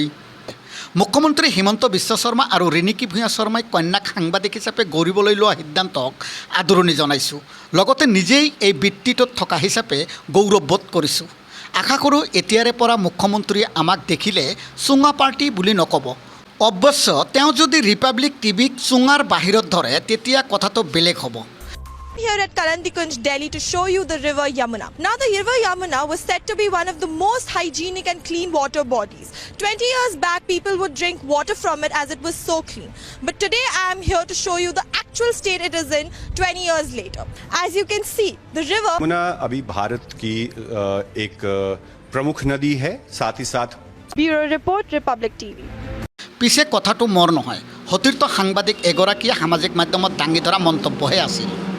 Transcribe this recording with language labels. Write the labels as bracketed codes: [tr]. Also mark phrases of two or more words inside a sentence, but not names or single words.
[as] মুখ্যমন্ত্ৰী হিমন্ত বিশ্ব শৰ্মা আৰু ৰিণিকী ভূঞা শৰ্মাই কন্যাক সাংবাদিক হিচাপে গঢ়িবলৈ লোৱা সিদ্ধান্তক আদৰণি জনাইছোঁ। লগতে নিজেই এই বৃত্তিটোত থকা হিচাপে গৌৰৱবোধ কৰিছোঁ। আশা কৰোঁ এতিয়াৰে পৰা মুখ্যমন্ত্ৰীয়ে আমাক দেখিলে চুঙা পাৰ্টি বুলি নক'ব। অৱশ্য তেওঁ যদি ৰিপাব্লিক টিভিক চুঙাৰ বাহিৰত ধৰে তেতিয়া কথাটো বেলেগ হ'ব। [en] Here at Karandikunj, Delhi, to show you the river Yamuna. Now, the river Yamuna was said to be one of the most hygienic and clean water bodies. 20 years back, people would drink water from it as it was so clean. But today, I am here to show you the actual state it is in 20 years later. As you can see, the river [hi] यमुना अभी भारत की एक प्रमुख नदी है, साथ ही साथ [en] Bureau Report, Republic TV. [as] পিছে কথাটো মোৰ নহয়, সতীৰ্থ সাংবাদিক এগৰাকীয়ে সামাজিক মাধ্যমত দাঙি ধৰা মন্তব্যহে আছিল।